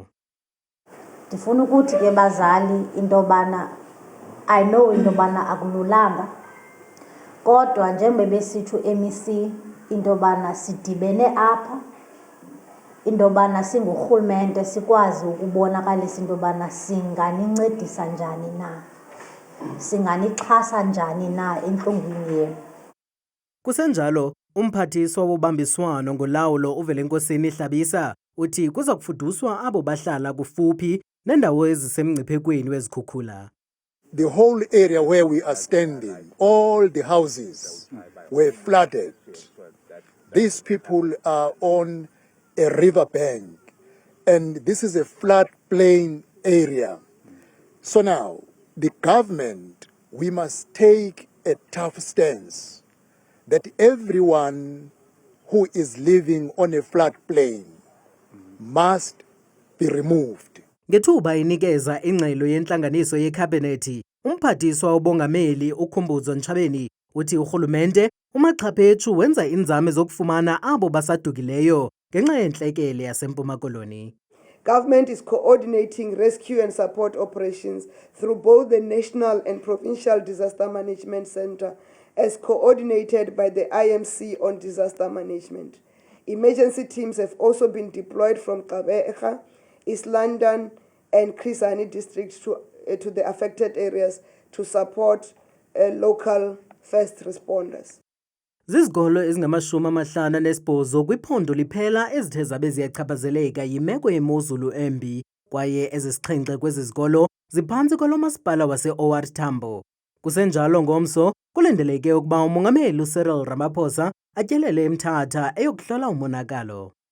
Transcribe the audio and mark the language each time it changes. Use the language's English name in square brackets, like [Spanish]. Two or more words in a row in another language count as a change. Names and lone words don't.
[Xhosa] Ndifuna ukuthi ke bazali intobana [English] I know [Xhosa] intobana akululanga kodwa njengoba besithu MEC intobana sidibene apha intobana singurhulumente sikwazi ukubonakalisa intobana singanincedisa njani na singanixhasa njani na entlungwini yenu. Kusenjalo umphathiswa wobambiswano ngolawulo uVelenkosini Hlabisa uthi kuza kufuduswa abo bahlala kufuphi nendawo ezisemngciphekweni wezikhukhula. [English] The whole area where we are standing, all the houses were flooded. These people are on a river bank and this is a floodplain area. So now, the government, we must take a tough stance that everyone who is living on a floodplain must be removed. [Xhosa] Ngethuba inikeza ingxelo yentlanganiso yekhabhinethi, umphathiswa wobongameli uKhumbuzo Ntshabeni uthi urhulumente umaxhaphetshu wenza iinzame zokufumana abo basadukileyo ngenxa yentlekele yaseMpuma Koloni. [English] Government is coordinating rescue and support operations through both the National and Provincial Disaster Management Center as coordinated by the IMC on disaster management. Emergency teams have also been deployed from Gqeberha, East London and Chris Hani districts to the affected areas to support local first responders. [Xhosa] Zizikolo ezingama-58 kwiphondo liphela ezithe zabe ziyachaphazeleka yimeko yemozulu embi kwaye ezisixhenxe kwezi zikolo ziphantsi kolomasipala wase-OR Tambo. Kusenjalo ngomso kulindeleke ukuba umongameli uCyril Ramaphosa atyelele eMthatha eyokuhlola umonakalo.